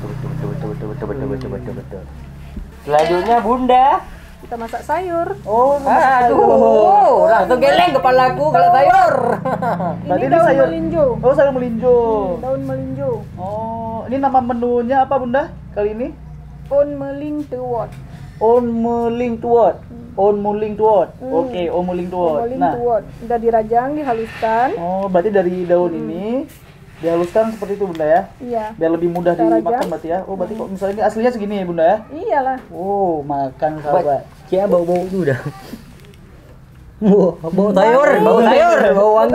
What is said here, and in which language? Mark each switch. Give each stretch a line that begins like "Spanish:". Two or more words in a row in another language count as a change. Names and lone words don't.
Indonesian: betul. Selanjutnya Bunda. Kita masak sayur. Oh, Aduh, langsung geleng kepalaku kalau sayur. Berarti Ini ini daun sayur. melinjo. Oh, sayur melinjo. Daun melinjo. Oh, ini nama menunya apa Bunda kali ini? On meling tuwot. On muling tuot. On muling tuot. Oke, on muling tuot. Meling Nah, tuwot. Udah dirajang, dihaluskan. oh berarti dari daun ini dihaluskan seperti itu Bunda ya? Iya. Biar lebih mudah Kita dimakan rajang. berarti ya. Oh, berarti kok misalnya ini aslinya segini ya Bunda ya? Iyalah. Oh, makan sahabat. Kayak bau-bau itu udah. Bau sayur, bau wangi.